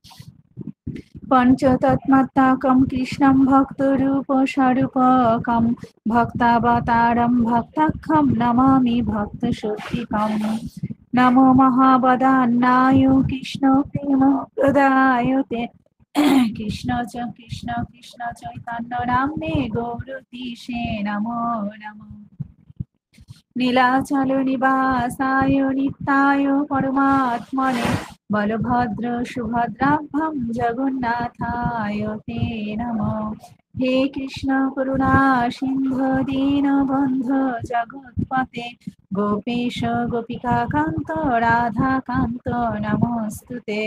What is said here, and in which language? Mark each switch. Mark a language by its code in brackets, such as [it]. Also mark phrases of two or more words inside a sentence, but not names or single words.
[sa] पञ्चतत्त्वात्मकं कृष्णं भक्तरूपस्वरूपकं भक्तावतारं भक्ताख्यं नमामि भक्तशक्तिकम्। नमो महावदान्नाय कृष्णप्रेमप्रदायते कृष्ण कृष्ण चैतन्य नाम्ने गौरतीशे नमो नमः। নীলাচল নিবাসায় নিত্যায় পরমাত্মনে বলভদ্র সুভদ্রাভ্যাম জগন্নাথায় তে নমঃ। হে কৃষ্ণ করুণা সিন্ধু দীনবন্ধু জগৎপতে গোপীশ গোপিকাকান্ত রাধাকান্ত নমস্তুতে।